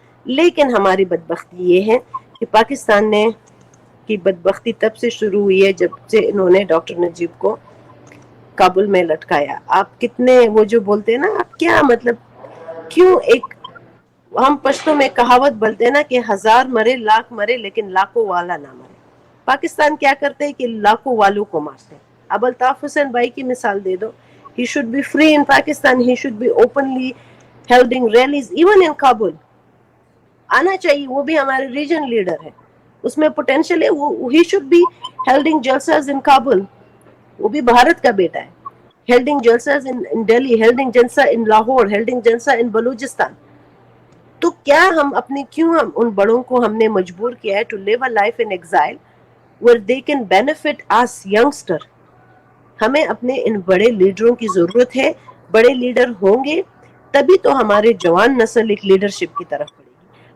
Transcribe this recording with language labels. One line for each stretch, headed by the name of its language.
Hindi: लेकिन हमारी बदबख्ती ये है कि पाकिस्तान ने की बदबख्ती तब से शुरू हुई है जब से इन्होंने डॉक्टर नजीब को काबुल में लटकाया। आप कितने, वो जो बोलते हैं ना, आप क्या मतलब, क्यों एक, हम पश्तो में कहावत बोलते हैं ना कि 1000 मरे लाख मरे लेकिन लाखों वाला ना मरे। पाकिस्तान क्या करते हैं कि लाखों वालों को मारते हैं। अब अल्ताफ हुसैन भाई की मिसाल दे दो,
English: he should be free in Pakistan, he should be openly holding rallies even in Kabul।
Hindi: आना चाहिए, वो भी हमारे रीजन लीडर है, उसमें पोटेंशियल है, वो
English: he should be holding jalsas in Kabul।
Hindi: वो भी भारत का बेटा है,
English: holding jalsas in Delhi, holding jalsa in Lahore, holding jalsa in Balochistan।
Hindi: तो क्या हम अपने, क्यों हम उन बड़ों को हमने मजबूर किया है
English: To live a life in exile where they can benefit us youngster.
Hindi: हमें अपने इन बड़े लीडरों की जरूरत है। बड़े लीडर होंगे तभी तो हमारे जवान नस्ल एक लीडरशिप की तरफ बढ़ेगी।